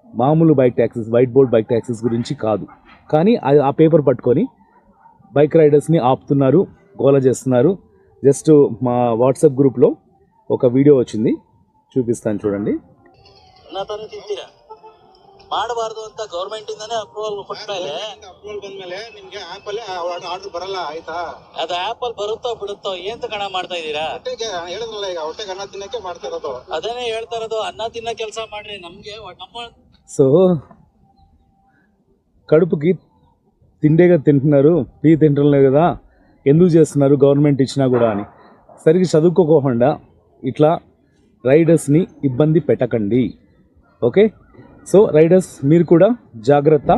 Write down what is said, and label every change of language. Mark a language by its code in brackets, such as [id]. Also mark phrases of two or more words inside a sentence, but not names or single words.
[te] మామూలు [en] bike taxis, white board bike taxis [te] గురించి కాదు. కానీ ఆ పేపర్ పట్టుకొని [en] bike riders [te] ఆపుతున్నారు, గోల చేస్తున్నారు. జస్ట్ మా వాట్సాప్ గ్రూప్లో ఒక వీడియో వచ్చింది, చూపిస్తాను చూడండి. [kn] ಮಾಡಬಾರದು ಅಂತ ಗೌರ್ಮೆಂಟ್ ಇಂದಾನೆ ಅಪ್ರೂವಲ್ ಕೊಟ್ಮೇಲೆ ಅಪ್ರೂವಲ್ ಬಂದ್ಮೇಲೆ ನಿಮ್ಗೆ ಆಪ್ ಅಲ್ಲಿ ಆರ್ಡರ್ ಬರಲ್ಲ, ಆಯ್ತಾ? ಅದು ಆಪ್ ಅಲ್ಲಿ ಬರುತ್ತೋ ಬಿಡುತ್ತೋ ಏನ್ ಕಣ ಮಾಡ್ತಾ ಇದೀರಾ? ಹೊಟ್ಟೆಗೆ ಹೇಳಿದ್ರಲ್ಲ, ಈಗ ಹೊಟ್ಟೆಗೆ ಅನ್ನ ತಿನ್ನಕ್ಕೆ ಮಾಡ್ತಾ ಇರೋದು. ಅದೇನೇ ಹೇಳ್ತಾ ಇರೋದು, ಅನ್ನ ತಿನ್ನ ಕೆಲಸ ಮಾಡ್ರಿ. ನಮ್ಗೆ ನಮ್ಮ [te] సో కడుపుకి తిండేగా తింటున్నారు, టీ తింటలేదు కదా, ఎందుకు చేస్తున్నారు గవర్నమెంట్ ఇచ్చినా కూడా అని. సరిగ్గా చదువుకోకుండా ఇట్లా రైడర్స్ని ఇబ్బంది పెట్టకండి, ఓకే? [en] so riders [te] మీరు కూడా జాగ్రత్త.